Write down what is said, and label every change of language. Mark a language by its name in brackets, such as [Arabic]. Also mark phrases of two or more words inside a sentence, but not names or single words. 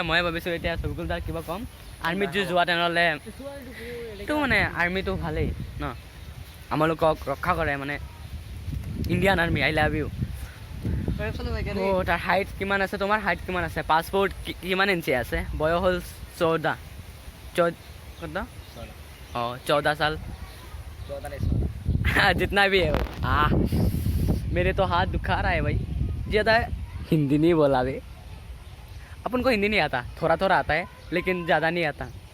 [Assamese] মই ভাবিছোঁ এতিয়া চবিকুল দাক কিবা ক'ম, আৰ্মিত যদি যোৱা তেনেহ'লে এইটো মানে আৰ্মিটো ভালেই ন, আমালোকক ৰক্ষা কৰে মানে [English] Indian army. I love you. [Assamese] তাৰ হাইট কিমান আছে, তোমাৰ হাইট কিমান আছে, পাছপোৰ্ট কিমান ইঞ্চি আছে, বয়স হ'ল [Hindi] 14 साल जितना भी है। मेरे तो हाथ दुखा रहा है भाई, ज़्यादा हिंदी नहीं बोला बे। अपन को हिंदी नहीं आता, थोड़ा आता है लेकिन ज़्यादा नहीं आता।